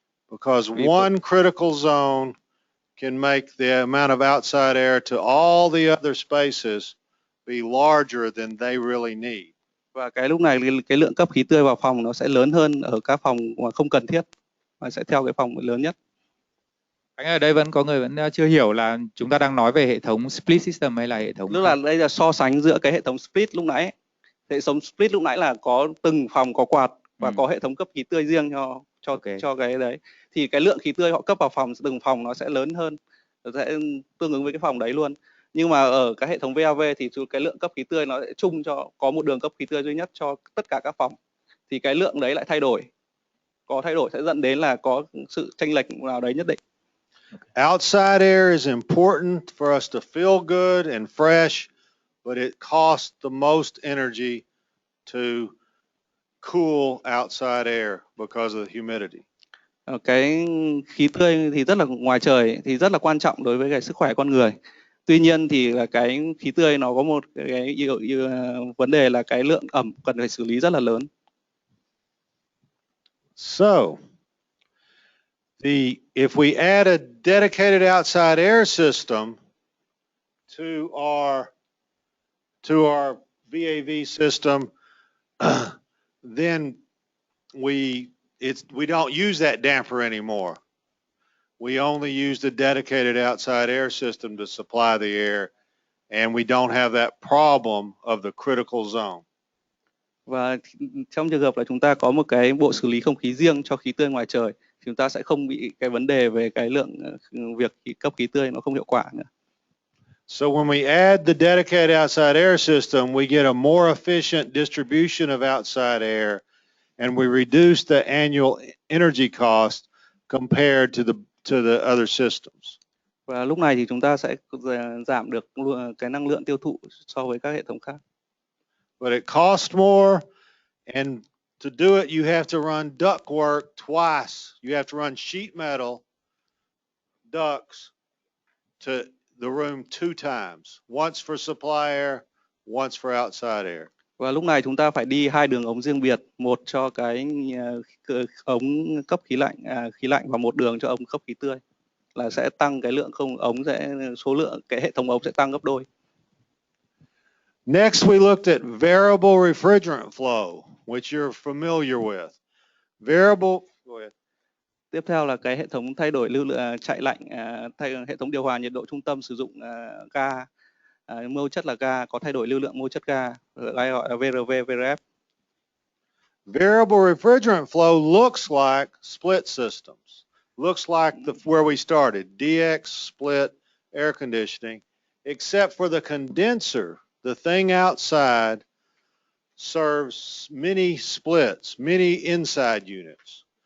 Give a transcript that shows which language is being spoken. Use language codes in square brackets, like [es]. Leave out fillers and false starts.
[en] Because one critical zone can make the amount of outside air to all the other spaces be larger than they really need. [vi] Và cái lúc này cái lượng cấp khí tươi vào phòng nó sẽ lớn hơn ở các phòng mà không cần thiết, và sẽ theo cái phòng lớn nhất. Anh ở đây vẫn có người vẫn chưa hiểu là chúng ta đang nói về hệ thống split system hay là hệ thống. Tức là đây là so sánh giữa cái hệ thống split lúc nãy. Hệ thống split lúc nãy là có từng phòng có quạt và có hệ thống cấp khí tươi riêng cho cái đấy. Thì cái lượng khí tươi họ cấp vào phòng từng phòng nó sẽ lớn hơn, nó sẽ tương ứng với cái phòng đấy luôn. Nhưng mà ở cái hệ thống VAV thì cái lượng cấp khí tươi nó sẽ chung cho có một đường cấp khí tươi duy nhất cho tất cả các phòng. Thì cái lượng đấy lại thay đổi. Có thay đổi sẽ dẫn đến là có sự chênh lệch nào đấy nhất định. [en] Outside air is important for us to feel good and fresh, but it costs the most energy to cool outside air because of the humidity. [vi] Cái khí tươi thì rất là ngoài trời thì rất là quan trọng đối với cái sức khỏe con người. Tuy nhiên thì là cái khí tươi nó có một cái vấn đề là cái lượng ẩm cần phải xử lý rất là lớn. [en] So, if we add a dedicated outside air system to our VAV system, then we don't use that damper anymore. We only use the dedicated outside air system to supply the air, and we don't have that problem of the critical zone. [vi] Và trong trường hợp là chúng ta có một cái bộ xử lý không khí riêng cho khí tươi ngoài trời, chúng ta sẽ không bị cái vấn đề về cái lượng việc cấp khí tươi nó không hiệu quả nữa. [en] So when we add the dedicated outside air system, we get a more efficient distribution of outside air, and we reduce the annual energy cost compared to the other systems. [vi] Và lúc này thì chúng ta sẽ giảm được cái năng lượng tiêu thụ so với các hệ thống khác. [en] But it costs more, and to do it, you have to run duct work twice. You have to run sheet metal ducts to the room 2 times, once for supply air, once for outside air. [vi] Và lúc này chúng ta phải đi 2 đường ống riêng biệt, một cho cái ống cấp khí lạnh và một đường cho ống cấp khí tươi, là sẽ tăng cái lượng số lượng cái hệ thống ống sẽ tăng gấp đôi. [en] Next, we looked at variable refrigerant flow, which you're familiar with. Go ahead. [vi] Tiếp theo là cái hệ thống thay đổi lưu lượng chạy lạnh, hệ thống điều hòa nhiệt độ trung tâm sử dụng ga, mô chất là ga, có thay đổi lưu lượng mô chất ga, gọi là VRV, VRF. [en] Variable refrigerant flow looks like split systems. Looks like where we started, DX, split, air conditioning, except for the condenser. The thing outside serves many splits, many inside units.